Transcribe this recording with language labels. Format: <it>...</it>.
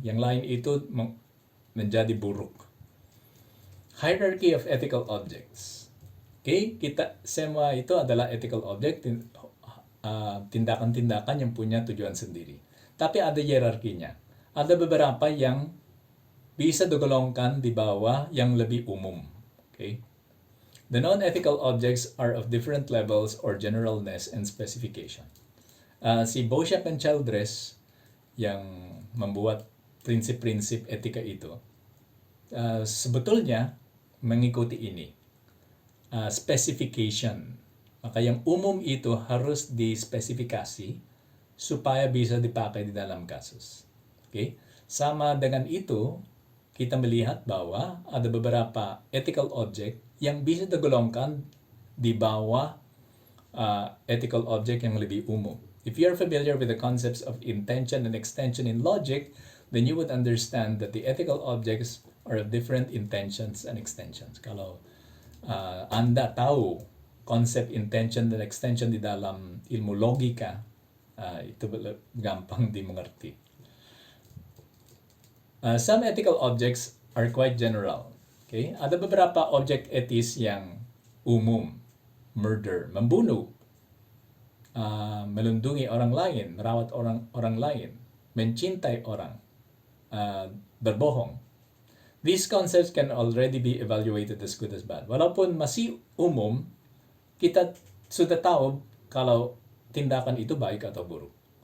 <id>Yang lain itu menjadi buruk.</id> <en>Hierarchy of ethical objects. Okay?</en> <id>Kita semua itu adalah ethical object, tindakan-tindakan yang punya tujuan sendiri. Tapi ada hierarkinya. Ada beberapa yang bisa digolongkan di bawah yang lebih umum.</id> <en>Okay? The non-ethical objects are of different levels or generalness and specification.</en> <id>Si Boschak and Childress yang membuat prinsip-prinsip etika itu, sebetulnya mengikuti ini.</id> <en>Specification.</en> <id>Maka yang umum itu harus dispesifikasi supaya bisa dipakai di dalam kasus. Okay? Sama dengan itu, kita melihat bahwa ada beberapa ethical object yang bisa digolongkan di bawah ethical object yang lebih umum.</id> <en>If you're familiar with the concepts of intention and extension in logic, then you would understand that the ethical objects are of different intentions and extensions.</en> <id>Kalau Anda tahu konsep intention dan extension di dalam ilmu logika, itu gampang dimengerti.</id> <en>Some ethical objects are quite general. Okay?</en> <id>Ada beberapa objek etis yang umum. Murder, membunuh, melindungi orang lain, merawat orang lain, mencintai orang, berbohong.</id> <en>These concepts can already be evaluated as good as bad.</en> <id>Walaupun masih umum, kita sudah tahu kalau tindakan itu baik atau buruk.</id>